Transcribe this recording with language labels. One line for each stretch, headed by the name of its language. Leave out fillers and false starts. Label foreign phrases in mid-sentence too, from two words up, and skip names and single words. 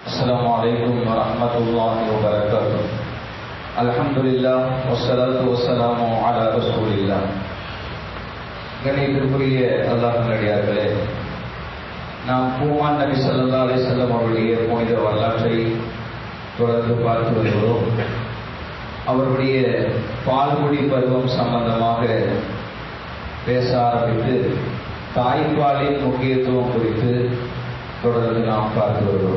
Arabic: السلام عليكم ورحمة الله وبركاته. الحمد لله والصلاة والسلام على رسول الله.
Tamil: கண்ணியத்திற்குரிய அல்லாஹ் நல்லடியார்களே, நாம் பூமான் நபி
Arabic: صلى الله عليه وسلم
Tamil: அவருடைய புனித வரலாற்றை தொடர்ந்து பார்த்து வருகிறோம். அவருடைய பால்குடி பருவம் சம்பந்தமாக பேச ஆரம்பித்து தாய்ப்பாலின் முக்கியத்துவம் குறித்து தொடர்ந்து நாம் பார்த்து வருகிறோம்.